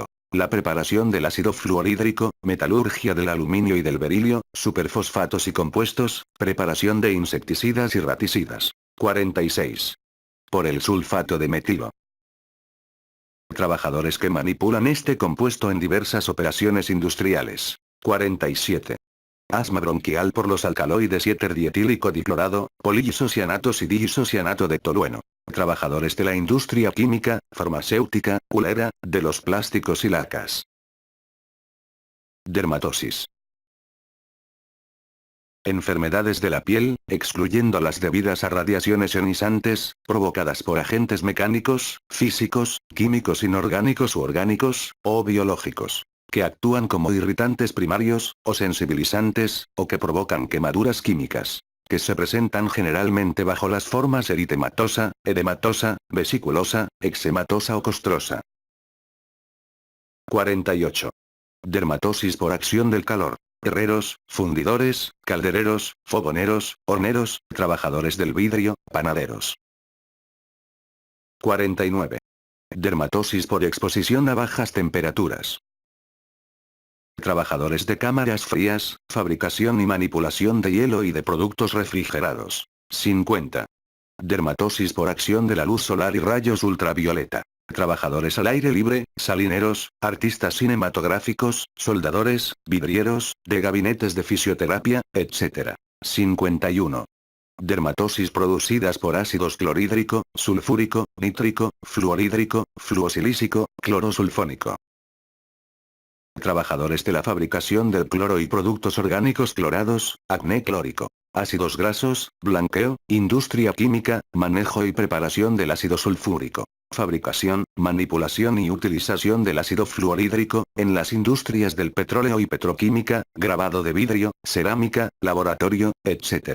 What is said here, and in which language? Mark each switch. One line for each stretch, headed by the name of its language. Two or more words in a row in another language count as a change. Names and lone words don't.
Spanish: La preparación del ácido fluorhídrico, metalurgia del aluminio y del berilio, superfosfatos y compuestos, preparación de insecticidas y raticidas. 46. Por el sulfato de metilo. Trabajadores que manipulan este compuesto en diversas operaciones industriales. 47. Asma bronquial por los alcaloides y éter dietílico diclorado, poliisocianatos y diisocianato de tolueno. Trabajadores de la industria química, farmacéutica, culera, de los plásticos y lacas. Dermatosis. Enfermedades de la piel, excluyendo las debidas a radiaciones ionizantes, provocadas por agentes mecánicos, físicos, químicos inorgánicos u orgánicos, o biológicos, que actúan como irritantes primarios, o sensibilizantes, o que provocan quemaduras químicas, que se presentan generalmente bajo las formas eritematosa, edematosa, vesiculosa, eczematosa o costrosa. 48. Dermatosis por acción del calor. Herreros, fundidores, caldereros, fogoneros, horneros, trabajadores del vidrio, panaderos. 49. Dermatosis por exposición a bajas temperaturas. Trabajadores de cámaras frías, fabricación y manipulación de hielo y de productos refrigerados. 50. Dermatosis por acción de la luz solar y rayos ultravioleta. Trabajadores al aire libre, salineros, artistas cinematográficos, soldadores, vidrieros, de gabinetes de fisioterapia, etc. 51. Dermatosis producidas por ácidos clorhídrico, sulfúrico, nítrico, fluorhídrico, fluosilícico, clorosulfónico. Trabajadores de la fabricación del cloro y productos orgánicos clorados, acné clórico. Ácidos grasos, blanqueo, industria química, manejo y preparación del ácido sulfúrico. Fabricación, manipulación y utilización del ácido fluorhídrico, en las industrias del petróleo y petroquímica, grabado de vidrio, cerámica, laboratorio, etc.